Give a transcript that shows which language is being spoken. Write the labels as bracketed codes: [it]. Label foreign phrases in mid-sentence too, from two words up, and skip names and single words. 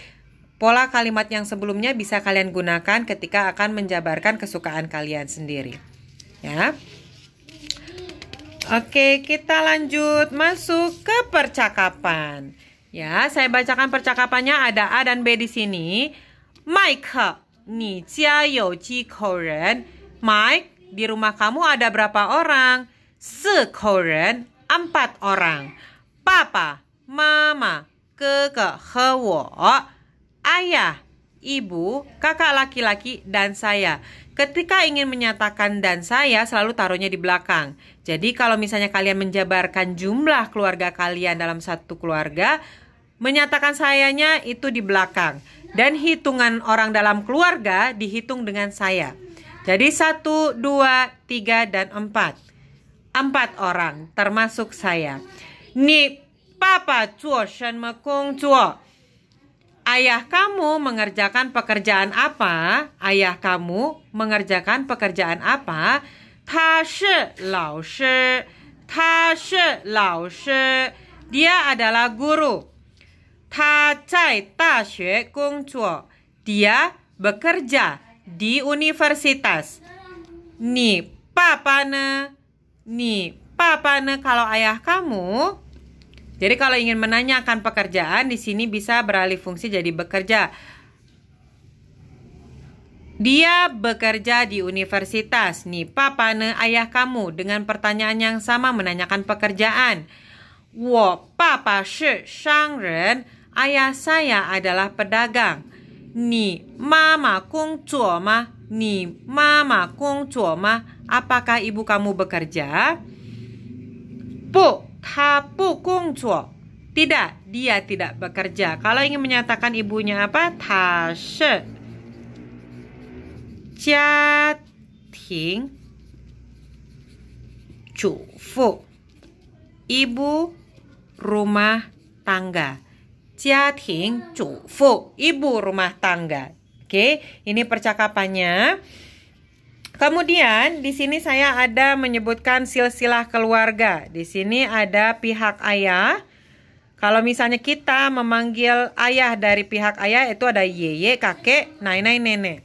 [id] Pola kalimat yang sebelumnya bisa kalian gunakan ketika akan menjabarkan kesukaan kalian sendiri. Ya. Oke, kita lanjut masuk ke percakapan. Ya, saya bacakan percakapannya, ada A dan B di sini. Mike, [zh] 你家有几口人? [id] Mike, di rumah kamu ada berapa orang? [zh] 4 口人, [id] 4 orang. Papa, Mama, [zh] 哥哥和我. [id] Ayah, ibu, kakak laki-laki, dan saya. Ketika ingin menyatakan dan saya, selalu taruhnya di belakang. Jadi kalau misalnya kalian menjabarkan jumlah keluarga kalian dalam satu keluarga, menyatakan sayanya itu di belakang. Dan hitungan orang dalam keluarga dihitung dengan saya. Jadi 1, 2, 3, dan 4. 4 orang, termasuk saya. [zh] 你爸爸做什么工作? [id] Ayah kamu mengerjakan pekerjaan apa? Ayah kamu mengerjakan pekerjaan apa? [zh] 他是老师. 他是老师. [id] Dia adalah guru. [zh] 他在大学工作. [id] Dia bekerja di universitas. [zh] 你爸爸呢. 你爸爸呢 [id] kalau ayah kamu. Jadi kalau ingin menanyakan pekerjaan di sini bisa beralih fungsi jadi bekerja. Dia bekerja di universitas. Nih, [zh] 爸爸呢 [id] ayah kamu dengan pertanyaan yang sama menanyakan pekerjaan. [zh] 我爸爸是商人. [id] Ayah saya adalah pedagang. [zh] 你妈妈工作吗? 你妈妈工作吗? [id] Apakah ibu kamu bekerja? [zh] 不，她不工作. [id] Tidak, dia tidak bekerja. Kalau ingin menyatakan ibunya apa? [zh] 她是家庭主妇. [id] Ibu rumah tangga. [zh] 家庭主妇, [id] ibu rumah tangga. Oke, ini percakapannya. Kemudian di sini saya ada menyebutkan silsilah keluarga. Di sini ada pihak ayah. Kalau misalnya kita memanggil ayah dari pihak ayah itu ada yeye, kakek, nainai, nenek.